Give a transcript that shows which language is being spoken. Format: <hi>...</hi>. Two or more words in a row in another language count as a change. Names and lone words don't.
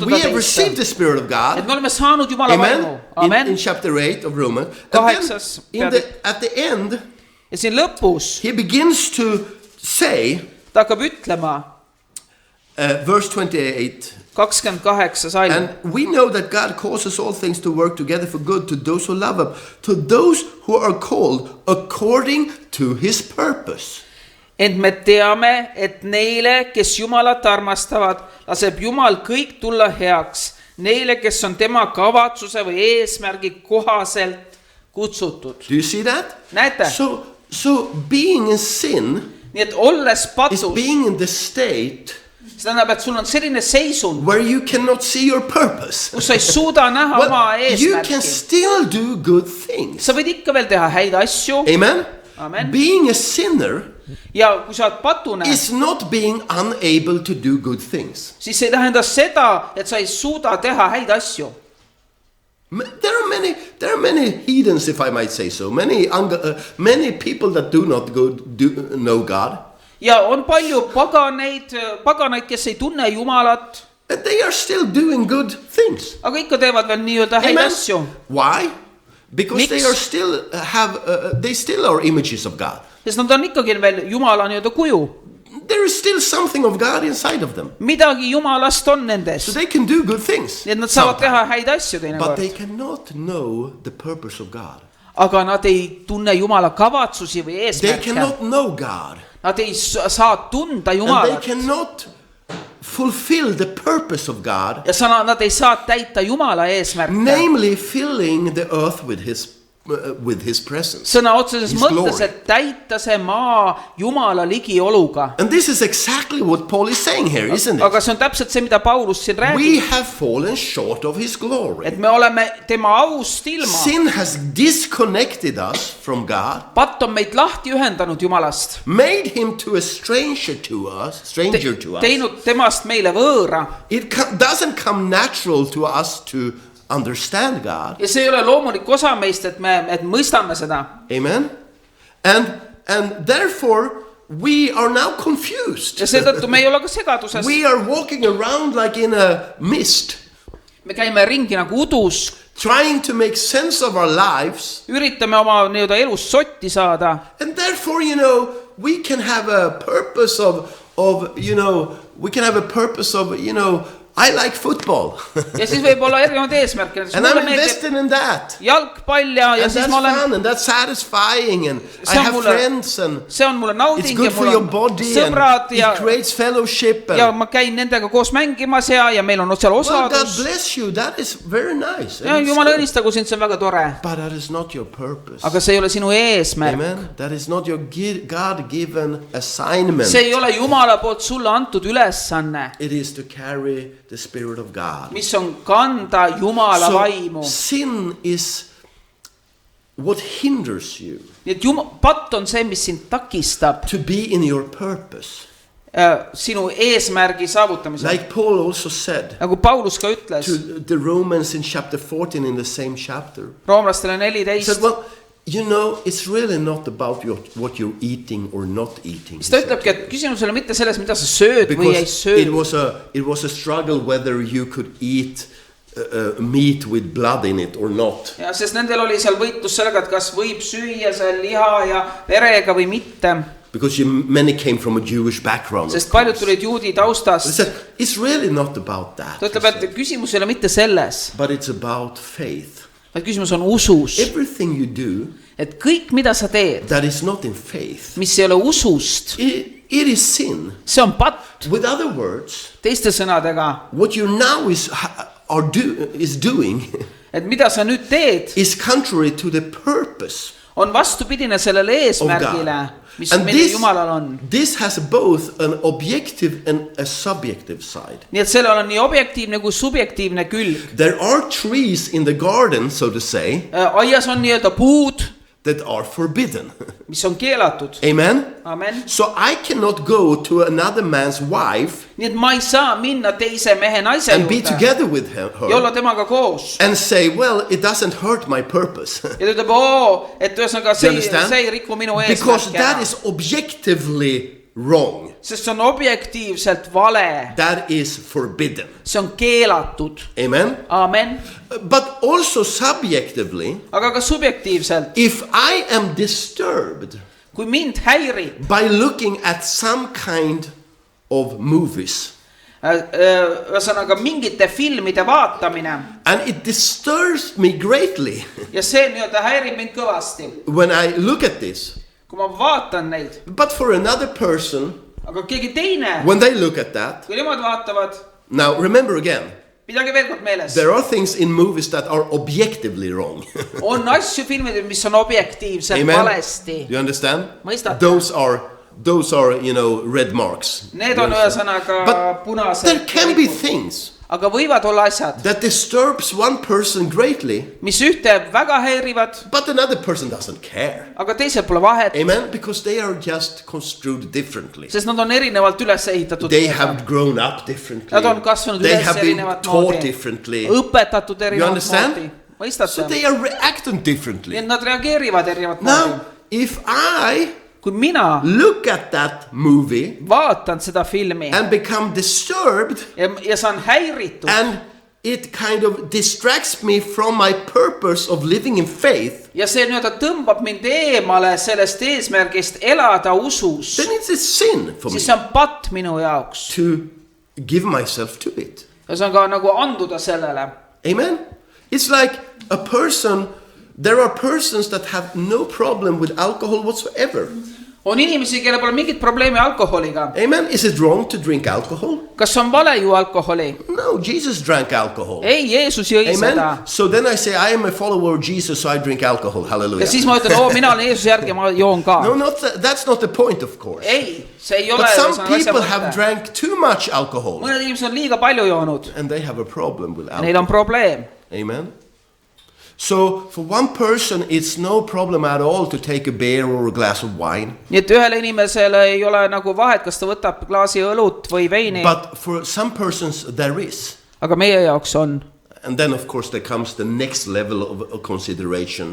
<en>We have received</en> <et>teisse.</et> <en>the Spirit of</en> <et>Et</et> <en>God.</en> <et>me oleme saanud Jumala vaimu.</et> <en>Amen. In</en> <et>Amen.</et> <en>chapter 8 of Romans. And then</en> <et>Kaheksas</et> <en>at the end,</en> <et>Ja siin lõpus</et> <en>he begins to say,</en> <et>ta hakkab ütlema</et> <en>verse 28,</en> <et>28 salm.</et> <en>and we know that God causes all things to work together for good to those who love Him, to those who are called according to His purpose.</en> <et>Ent me teame, et neile, kes Jumalat armastavad, laseb Jumal kõik tulla heaks. Neile, kes on tema kavatsuse või eesmärgi kohaselt kutsutud.</et> <en>Do you see that?</en> <et>Näete?</et> <en>So being in sin</en> <et>Nii et olles</et> <en>is</en> <et>patus,</et> <en>being in the state</en> <et>see tähendab, et sul on selline seisund,</et> <en>where you cannot see your purpose.</en> <et>kus sa ei suuda näha oma</et> <en>Well, you can</en> <et>eesmärki.</et> <en>still do good things.</en> <et>Sa võid ikka veel teha häid asju.</et> <en>Amen?</en> <et>Amen.</et> <en>Being a sinner</en> <et>Ja kui sa oled patune,</et> <en>is not being unable to do good things.</en> <et>siis see ei tähenda seda, et sa ei suuda teha häid asju.</et> <en>There are many heathens, if I might say so. Many people that do not know God.</en> <et>Ja on palju paganaid, kes ei tunne Jumalat,</et> <en>And they are still doing good things.</en> <et>aga ikka teevad veel nii-öelda häid</et> <en>Amen.</en> <et>asju.</et> <en>Why? Because</en> <et>Miks?</et> <en>they are still they still are images of God.</en> <et>Sest nad on ikkagi veel Jumala nii-öelda kuju.</et> <en>There is still something of God inside of them.</en> <et>Midagi Jumalast on</et> <en>So</en> <et>nendes.</et> <en>they can do good things.</en> <et>Nii et nad saavad teha</et> <en>sometimes.</en> <et>häid asju</et> <en>But they</en> <et>teinekord.</et> <en>cannot know the purpose of God.</en> <et>Aga nad ei tunne Jumala kavatsusi või</et> <en>They</en> <et>eesmärke.</et> <en>cannot know God.</en> <et>Nad ei saa tunda</et> <en>And they</en> <et>Jumalat.</et> <en>cannot fulfill the purpose of God,</en> <et>Ja nad ei saa täita Jumala eesmärke.</et> <en>namely filling the earth with his presence.</en> <et>Sõna otseses</et> <en>His</en> <et>mõttes,</et> <en>glory.</en> <et>et täita see maa Jumala ligioluga.</et> <en>And this is exactly what Paul is saying here, isn't it?</en> <et>Aga see on täpselt see, mida Paulus siin</et> <en>We</en> <et>räägib.</et> <en>have fallen short of his glory.</en> <et>Et me oleme tema aust ilma.</et> <en>Sin has disconnected us from God,</en> <et>Patt on meid lahti ühendanud Jumalast.</et> <en>made him to a stranger to us.</en> <et>Teinud temast meile võõra.</et> <en>It doesn't come natural to us to understand God.</en> <et>Ja see ei ole loomulik osa meist, et me mõistame seda.</et> <en>Amen. And therefore we are now confused.</en> <et>Ja seetõttu me ei ole ka segaduses.</et> <en>We are walking around like in a mist,</en> <et>Me käime ringi nagu udus.</et> <en>trying to make sense of our lives.</en> <et>Üritame oma nii-öelda elust sotti saada.</et> <en>And therefore, you know, we can have a purpose of you know, we can have a purpose of, you know, I like football.</en> <et>ja siis võib olla erinevaid eesmärke.</et> <en>And I'm invested in that.</en> <et>Jalgpall ja</et> <en>And</en> <et>siis</et> <en>that's</en> <et>ma olen,</et> <en>fun and that's satisfying and I</en> <et>See on</et> <en>have</en> <et>mulle-</et> <en>friends and</en> <et>see on mulle</et> <en>it's</en> <et>nauding</et> <en>good</en> <et>ja</et> <en>for</en> <et>mul</et> <en>your</en> <et>on</et> <en>body</en> <et>sõbrad</et> <en>and</en> <et>ja,</et> <en>it creates fellowship.</en> <et>ja</et> <en>And,</en> <et>ma käin nendega koos mängimas ja meil on seal</et> <en>well, God</en> <et>osadus.</et> <en>bless you. That is very nice.</en> <et>Ja</et> <en>And it's</en> <et>Jumal</et> <en>good.</en> <et>õnnistagu sind, see on väga tore.</et> <en>But that is not your purpose.</en> <et>Aga see ei ole sinu eesmärk.</et> <en>Amen. That is not your God-given assignment.</en> <et>See ei ole Jumala poolt sulle antud ülesanne,</et> <en>It is to carry the Spirit of God.</en> <et>mis on kanda Jumala vaimu.</et> <en>Sin is what hinders you</en> <et>Nii et patt on see, mis sind takistab</et> <en>to be in your purpose.</en> <et>Sinu eesmärgi saavutamisel.</et> <en>Like Paul also said</en> <et>Nagu Paulus ka ütles</et> <en>to the Romans in chapter 14 in the same chapter.</en> <et>roomlastele</et> <en>He said,</en> <et>14.</et> <en>well, you know, it's really not about what you're eating or not eating.</en> <et>Siis ta ütlebki, et küsimus ei ole mitte selles, mida sa sööd või ei</et> <en>Because</en> <et>söö.</et> <en>it was a struggle whether you could eat meat with blood in it or not.</en> <et>Ja sest nendel oli seal võitlus sellega, et kas võib süüa seal liha ja verega või mitte.</et> <en>Because many came from a Jewish background.</en> <et>Sest paljud tulid juudi</et> <en>He</en> <et>taustast.</et> <en>said, it's really not about that.</en> <et>Ta ütleb, et küsimus ei ole mitte selles,</et> <en>But it's about faith.</en> <et>vaid küsimus on usus.</et> <en>Everything you do</en> <et>Et kõik, mida sa teed,</et> <en>that is not in faith,</en> <et>mis ei ole usust,</et> <en>it is sin.</en> <et>see on patt.</et> <en>With other words,</en> <et>Teiste sõnadega,</et> <en>what you now is doing</en> <et>et mida sa nüüd teed,</et> <en>is contrary to the purpose</en> <et>on vastupidine sellele</et> <en>of</en> <et>eesmärgile,</et> <en>God.</en> <et>mis</et> <en>And</en> <et>meil Jumalal on.</et> <en>this has both an objective and a subjective side.</en> <et>Nii et sellel on nii objektiivne kui subjektiivne külg.</et> <en>There are trees in the garden, so to say,</en> <et>Aias on nii-öelda puud,</et> <en>that are forbidden.</en> <et>mis on keelatud.</et> <en>Amen?</en> <et>Amen.</et> <en>So I cannot go to another man's wife</en> <et>Nii et ma ei saa minna teise mehe naise</et> <en>and be</en> <et>juurde</et> <en>together with her</en> <et>ja olla temaga koos.</et> <en>and say, well, it doesn't hurt my purpose.</en> <et>Ja ta ütleb, et ühesõnaga</et> <en>Do you understand?</en> <et>see ei riku minu</et> <en>Because</en> <et>eesmärki</et> <en>that</en> <et>ära.</et> <en>is objectively wrong.</en> <et>Sest see on objektiivselt vale.</et> <en>That is forbidden.</en> <et>See on keelatud.</et> <en>Amen?</en> <et>Amen.</et> <en>But also subjectively,</en> <et>Aga ka subjektiivselt,</et> <en>if I am disturbed</en> <et>kui mind häirib</et> <en>by looking at some kind of movies,</en> <et>ühesõnaga mingite filmide vaatamine</et> <en>and it disturbs me greatly</en> <et>ja see nii-öelda häirib mind kõvasti,</et> <en>when I look at this,</en> <et>kui ma vaatan neid,</et> <en>but for another person,</en> <et>aga keegi teine,</et> <en>when they look at that,</en> <et>kui nemad vaatavad,</et> <en>now remember again,</en> <et>pidage veel kord meeles,</et> <en>there are things in movies that are objectively wrong.</en> <et>on asju filmides, mis on objektiivselt</et> <en>Amen?</en> <et>valesti.</et> <en>You understand?</en> <et>Mõistate?</et> <en>Those are, you know, red marks.</en> <et>Need on ühesõnaga</et> <en>But</en> <et>punased.</et> <en>there can be things</en> <et>Aga võivad olla asjad,</et> <en>that disturbs one person greatly,</en> <et>mis ühte väga häirivad,</et> <en>but another person doesn't care.</en> <et>aga teisel pole vahet,</et> <en>Amen? Because they are just construed differently.</en> <et>sest nad on erinevalt üles ehitatud.</et> <en>They have grown up differently.</en> <et>Nad on kasvanud</et> <en>They</en> <et>üles</et> <en>have been</en> <et>erinevat</et> <en>taught</en> <et>moodi,</et> <en>differently.</en> <et>õpetatud</et> <en>You</en> <et>erinevat</et> <en>understand?</en> <et>moodi.</et> <en>So</en> <et>Mõistate?</et> <en>they are reacting</en> <et>Nii</et> <en>differently.</en> <et>et nad reageerivad erinevat moodi.</et> <en>Now, if I</en> <et>Kui mina</et> <en>look at that movie</en> <et>vaatan seda filmi</et> <en>and become disturbed,</en> <et>ja saan häiritud</et> <en>and it kind of distracts me from my purpose of living in faith,</en> <et>ja see nii-öelda tõmbab mind eemale sellest eesmärgist elada usus,</et> <en>then it's a sin for me</en> <et>siis see on patt minu jaoks.</et> <en>to give myself to it.</en> <et>Ja see on ka nagu anduda sellele.</et> <en>Amen? It's like a person, there are persons that have no problem with alcohol whatsoever.</en> <et>On inimesi, kelle pole mingit probleemi alkoholiga.</et> <en>Amen? Is it wrong to drink alcohol?</en> <et>Kas on vale ju alkoholi?</et> <en>No, Jesus drank alcohol.</en> <et>Ei, Jeesus jõi seda.</et> <en>Amen? So then I say, I am a follower of Jesus, so I drink alcohol. Hallelujah.</en> <et>Ja siis ma ütlen, mina olen Jeesuse järgi ja ma joon ka.</et> <en>No, that's not the point, of course.</en> <et>Ei, see ei ole.</et> <en>But some people have drank too much alcohol.</en> <et>Mõned inimesed on liiga palju joonud.</et> <en>And they have a problem with alcohol.</en> <et>Neil on probleem.</et> <en>Amen? So for one person, it's no problem at all to take a beer or a glass of wine.</en> <et>Nii et ühele inimesele ei ole nagu vahet, kas ta võtab klaasi õlut või veini.</et> <en>But for some persons, there is.</en> <et>Aga meie jaoks on.</et> <en>And then, of course, there comes the next level of consideration.</en>